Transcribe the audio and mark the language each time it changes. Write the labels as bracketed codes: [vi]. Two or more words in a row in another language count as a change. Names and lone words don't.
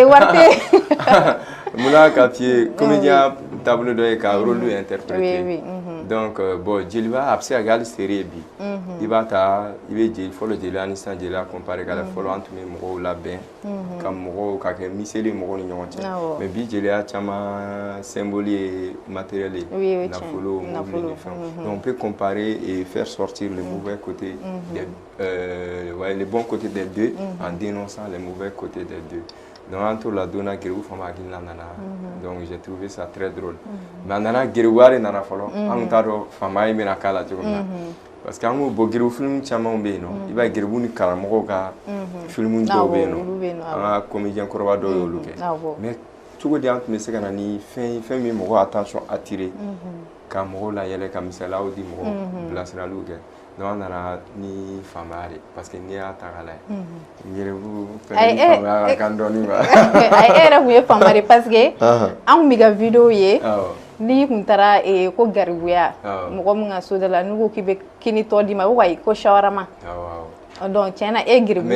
[bm] munna ka f'i ye comédien taabolo dɔ ye ka [fr] rôle interpréter donc bon [bm] jeliba a bɛ se ka kɛ hali série ye bi i b'a ta i bɛ fɔlɔ jeliya ni sisan jeliya comparer k'a la fɔlɔ an tun bɛ mɔgɔw labɛn ka mɔgɔw ka kɛ miseli mɔgɔw ni ɲɔgɔn cɛ mais bi jeliya caman symbole ye matériel ye nafolo mobili ni fɛnw [fr] donc on peut comparer et faire sortir le mauvais côté les bons côtés des deux en dénonçant les mauvais côtés des deux [bm] donc an t'o la don na geribu fama hakilina nana [fr] donc j'ai trouvé ça très drôle [bm] mais a nana geribuya de nana fɔlɔ an tun t'a dɔn fama ye bɛna k'a la cogo min na [fr] parce que [bm] an ko bon geribu film camanw bɛ yen nɔ i b'a ye geribu ni karamɔgɔw ka film dɔw bɛ yen nɔ an ka comédien kɔrɔba dɔw y'olu kɛ mais cogo di an tun bɛ se ka na ni fɛn min mɔgɔw [fr] attention attiré [bm] ka mɔgɔw layɛlɛ ka misaliyaw di mɔgɔw bilasiraliw kɛ donc an nana ni famaya de [fr] parce que [bm] n'i y'a ta k'a lajɛ geribu fɛnɛ ni famaya ka kan dɔɔni quoi e yɛrɛ tun ye fama de [fr] parce que [bm] an tun bɛ ka vidéo ye n'i tun taara ko garibuya mɔgɔ min ka so da la n'u ko k'i bɛ kini tɔ d'i ma ko ayi ko shawarma donc tiɲɛna e geribu fama